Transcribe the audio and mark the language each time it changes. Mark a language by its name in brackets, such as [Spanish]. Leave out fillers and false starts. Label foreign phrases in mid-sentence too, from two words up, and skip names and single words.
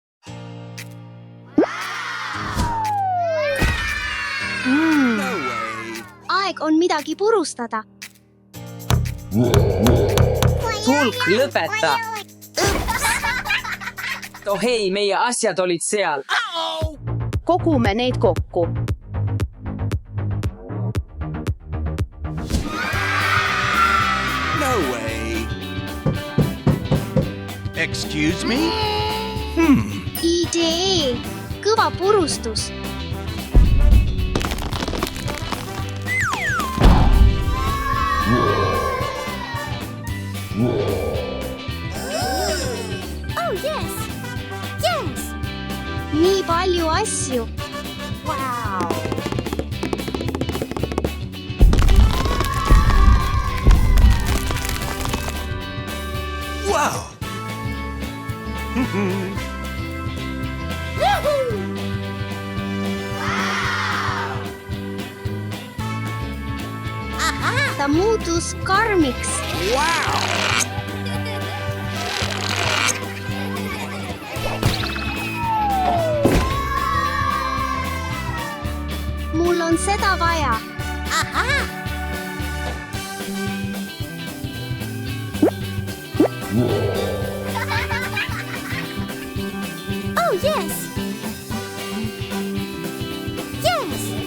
[Estonian] Aeg on midagi purustada. Hulk, lõpeta. Oh hei, meie asjad olid seal. Kogume neid kokku. [English] No way. Excuse me? [Estonian] Idee. Kõva purustus. [English] Oh yes. Yes. [Estonian] Nii palju asju. [English] Wow. Wow. [Estonian] Ta muutus karmiks. [English] Wow. [Estonian] Mul on seda vaja. [English] Oh yes. Yes.